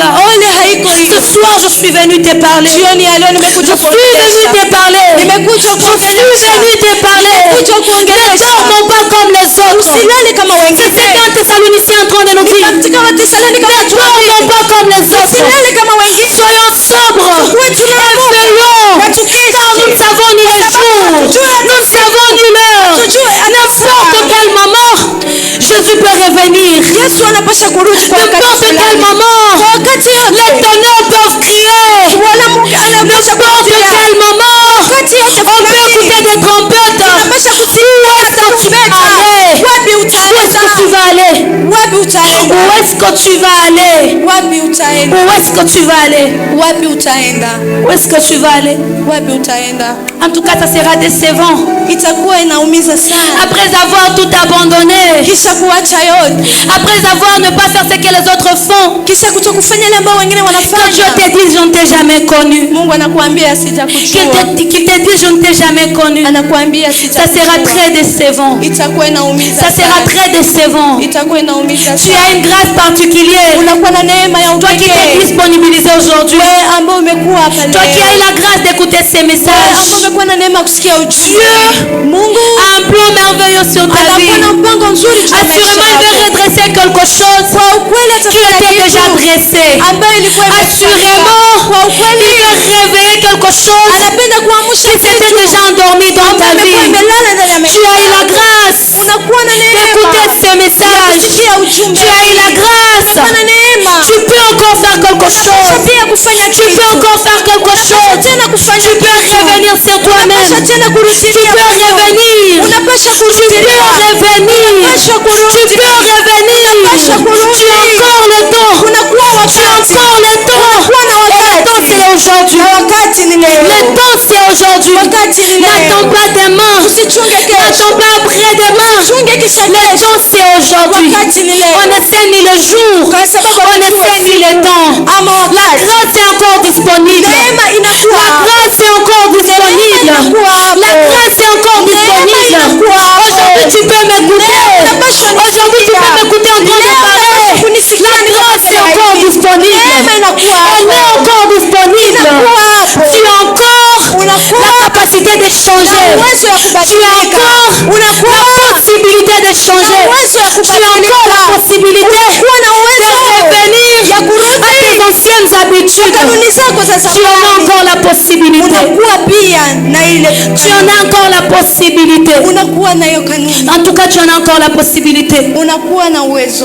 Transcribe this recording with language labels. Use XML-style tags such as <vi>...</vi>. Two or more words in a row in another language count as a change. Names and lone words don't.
<sw>ile haiko</sw> <fr>Ce</fr> <sw>hiyo.</sw> <fr>soir, je suis venu te parler.</fr> <sw>Jioni ya leo</sw> <fr>Je</fr> <sw>nimekuja</sw> <fr>suis venu</fr> <sw>kuongelesha.</sw> <fr>te parler.</fr> <sw>Nimekuja</sw> <fr>Je suis</fr> <sw>kuongelesha.</sw> <fr>venu te parler.</fr> <sw>Nimekuja</sw> <fr>Ne</fr> <sw>kuongelesha.</sw> <fr>dormons pas comme les autres.</fr> <sw>Usilale kama</sw> <fr>C'est</fr> <sw>wengine.</sw> <fr>ce qu'un Thessaloniciens est en train de nous dire.</fr> <sw>Katika Wathesalonike</sw> <fr>Ne dormons pas comme les autres.</fr> <sw>usilale kama wengine.</sw> <fr>Soyons sobres et veillons. Car nous ne savons ni le jour, nous ne savons ni l'heure. N'importe quel moment, Jésus peut revenir.</fr> <sw>Yesu anapasha kurudi kwa wakati</sw> <fr>N'importe quel</fr> <sw>fulani.</sw> <fr>moment,</fr> <sw>Kwa wakati</sw> <fr>les</fr> <sw>yote.</sw> <fr>tonnerres peuvent crier.</fr> <sw>Bwana Mungu anapasha</sw> <fr>N'importe</fr> <sw>kurudia.</sw> <fr>quel moment,</fr> <sw>Wakati yote</sw> <fr>on peut</fr> <sw>fulani.</sw> <fr>écouter des trompettes.</fr> <sw>Unapasha</sw> <fr>Où est-ce que tu vas aller?</fr> <sw>Wapi</sw> <fr>Où est-ce que tu</fr> <sw>utaenda?</sw> <fr>vas aller?</fr> <sw>Wapi utaenda?</sw> <fr>Où est-ce que tu vas aller?</fr> <sw>Wapi utaenda?</sw> <fr>Où est-ce que tu vas aller?</fr> <sw>Wapi utaenda?</sw> <fr>Où est-ce que tu vas aller?</fr> <sw>Wapi utaenda?</sw> <fr>En tout cas, ça sera décevant.</fr> <sw>Itakuwa inaumiza sana.</sw> <fr>Après avoir tout abandonné,</fr> <sw>Kisha kuacha yote.</sw> <fr>après avoir ne pas faire ce que les autres font,</fr> <sw>Kisha kutokufanya yale ambao wengine</sw> <fr>que Dieu</fr> <sw>wanafanya.</sw> <fr>te dise je ne t'ai jamais connu,</fr> <sw>Mungu anakuambia</sw> <fr>qu'il</fr> <sw>sijakujua.</sw> <fr>te dise je ne t'ai jamais connu,</fr> <sw>Anakuambia</sw> <fr>ça sera</fr> <sw>sijakujua.</sw> <fr>très décevant.</fr> <sw>Itakuwa inaumiza</sw> <fr>Ça sera</fr> <sw>sana.</sw> <fr>très décevant.</fr> <sw>Itakuwa inaumiza</sw> <fr>Tu as</fr> <sw>sana.</sw> <fr>une grâce particulière.</fr> <sw>Unakuwa na neema ya</sw> <fr>Toi qui t'es</fr> <sw>upekee.</sw> <fr>disponibilisé aujourd'hui,</fr> <sw>Wewe ambao umekuwa hapa</sw> <fr>toi qui as eu</fr> <sw>leo.</sw> <fr>la grâce d'écouter ces</fr> <sw>Wewe ambao</sw> <fr>messages,</fr> <sw>umekuwa na neema ya kusikia ujumbe.</sw> <fr>Dieu</fr> <sw>Mungu</sw> <fr>a un plan merveilleux sur ta vie.</fr> <sw>anakuwa na mpango mzuri juu ya maisha</sw> <fr>Assurément, il veut</fr> <sw>yako.</sw> <fr>redresser quelque chose</fr> <sw>Kwa ukweli</sw> <fr>qui</fr> <sw>atafanya</sw> <fr>était déjà</fr> <sw>kitu</sw> <fr>dressé.</fr> <sw>ambayo ilikuwa</sw> <fr>Assurément,</fr> <sw>Kwa</sw> <fr>il</fr> <sw>ukweli</sw> <fr>veut réveiller quelque chose</fr> <sw>anapenda kuamsha</sw> <fr>qui s'était déjà endormi dans ta</fr> <sw>ambayo</sw> <fr>vie.</fr> <sw>imelala ndani ya</sw> <fr>Tu</fr> <sw>maisha</sw> <fr>as eu la</fr> <sw>yako.</sw> <fr>grâce</fr> <sw>Unakuwa na</sw> <fr>d'écouter</fr> <sw>neema</sw> <fr>ces messages.</fr> <sw>kusikia ujumbe.</sw> <fr>Tu as eu la grâce.</fr> <sw>Unakuwa na neema.</sw> <fr>Tu peux encore faire quelque chose.</fr> <sw>Pia kufanya</sw> <fr>Tu peux</fr> <sw>kitu.</sw> <fr>encore faire quelque chose.</fr> <sw>Tena kufanya</sw> <fr>Tu peux</fr> <sw>kitu.</sw> <fr>revenir sur toi-même.</fr> <sw>Unapasha tena</sw> <fr>Tu</fr> <sw>kurudilia</sw> <fr>peux</fr> <sw>Mungu.</sw> <fr>revenir.</fr> <sw>Unapasha</sw> <fr>Tu peux</fr> <sw>kurudilia.</sw> <fr>revenir.</fr> <sw>Unapasha</sw> <fr>Tu</fr> <sw>kurudi.</sw> <fr>peux revenir.</fr> <sw>Unapasha kurudi.</sw> <fr>Tu as encore le temps.</fr> <sw>Unakuwa</sw> <fr>Tu as</fr> <sw>wakati.</sw> <fr>encore le temps.</fr> <sw>Unakuwa na</sw> <fr>Et le temps</fr> <sw>wakati.</sw> <fr>c'est aujourd'hui.</fr> <sw>Wakati ni leo.</sw> <fr>Le temps c'est aujourd'hui.</fr> <sw>Wakati ni leo.</sw> <fr>N'attends pas demain.</fr> <sw>Usichunge kesho.</sw> <fr>N'attends pas après-demain.</fr> <sw>Chunge kisha</sw> <fr>Le</fr> <sw>kesho.</sw> <fr>temps c'est aujourd'hui.</fr> <sw>Wakati ni leo.</sw> <fr>On ne sait ni le jour.</fr> <sw>Kwa sababu</sw> <fr>On ne</fr> <sw>hatujui</sw> <fr>sait ni le temps.</fr> <sw>ama</sw> <fr>La</fr> <sw>wakati.</sw> <fr>grâce est encore disponible.</fr> <sw>Neema inakuwa</sw> <fr>La</fr> <sw>hapo.</sw> <fr>grâce est encore disponible.</fr> <sw>inakuwa hapo.</sw> <fr>La grâce est encore disponible.</fr> <sw>inakuwa hapo.</sw> <fr>Aujourd'hui tu peux m'écouter.</fr> <sw>Unapaswa</sw> <fr>Aujourd'hui tu peux m'écouter en train de parler.</fr> <sw>kunisikia</sw> <fr>La grâce est encore disponible.</fr> <sw>Neema inakuwa</sw> <fr>Elle</fr> <sw>hapo.</sw> <fr>est encore disponible.</fr> <sw>Inakuwa hapo.</sw> <fr>Tu as encore</fr> <sw>Unakuwa</sw> <fr>la capacité de changer.</fr> <sw>uwezo wa</sw> <fr>Tu as</fr> <sw>kubadilika.</sw> <fr>encore</fr> <sw>Unakuwa</sw> <fr>la possibilité de changer.</fr> <sw>uwezo wa</sw> <fr>Tu as encore la possibilité</fr> <sw>Unakuwa na</sw> <fr>de</fr> <sw>uwezo</sw> <fr>revenir</fr> <sw>ya kurudi.</sw> <fr>à tes anciennes habitudes.</fr> <sw>kanuni zako za</sw> <fr>Tu en as</fr> <sw>zamani.</sw> <fr>encore la possibilité.</fr> <sw>Unakuwa pia na ile</sw> <fr>Tu en as encore la possibilité.</fr> <sw>unakuwa na hiyo kanuni.</sw> <fr>En tout cas, tu en as encore la possibilité.</fr> <sw>Unakuwa na uwezo.</sw>